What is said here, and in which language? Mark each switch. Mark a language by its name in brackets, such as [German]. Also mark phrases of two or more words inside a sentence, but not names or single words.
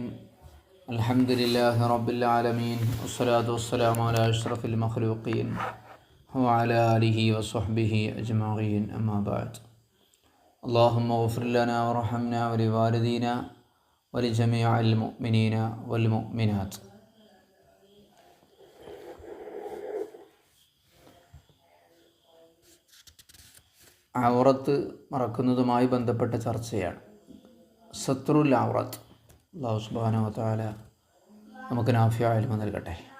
[Arabic] الحمد لله رب العالمين والصلاة والسلام على أشرف المخلوقين وعلى آله وصحبه أجمعين. أما بعد. اللهم اغفر لنا وارحمنا ولوالدينا ولجميع المؤمنين والمؤمنات. [Malayalam] ഔറത്ത് മറക്കുന്നതുമായി ബന്ധപ്പെട്ട ചർച്ചയാണ്. [Arabic] ستر العورة. الله سبحانه وتعالى [Malayalam] നമുക്ക് നാഫിയായ ഇൽമ നൽകട്ടെ.